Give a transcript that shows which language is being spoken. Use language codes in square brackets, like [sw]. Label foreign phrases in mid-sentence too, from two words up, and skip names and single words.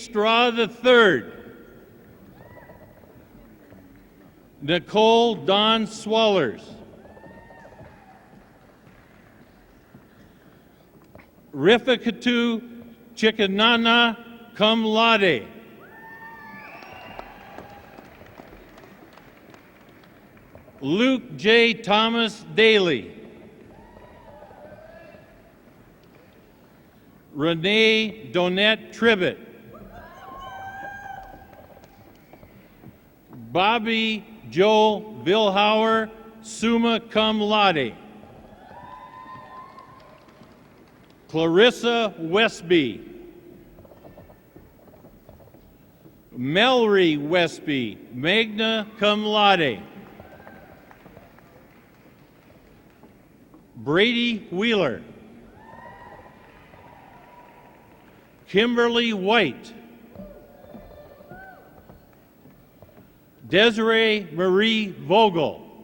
[en] Straw III. Nicole Dawn Swallers. Rifikatu Chikanana, [la] cum laude. [en] Luke J. Thomas Daly. Renee Donette Tribbett. Bobby Joel Vilhauer, [la] summa cum laude. [en] Clarissa Westby. Melry Westby, [la] magna cum laude. [en] Brady Wheeler. Kimberly White. Desiree Marie Vogel.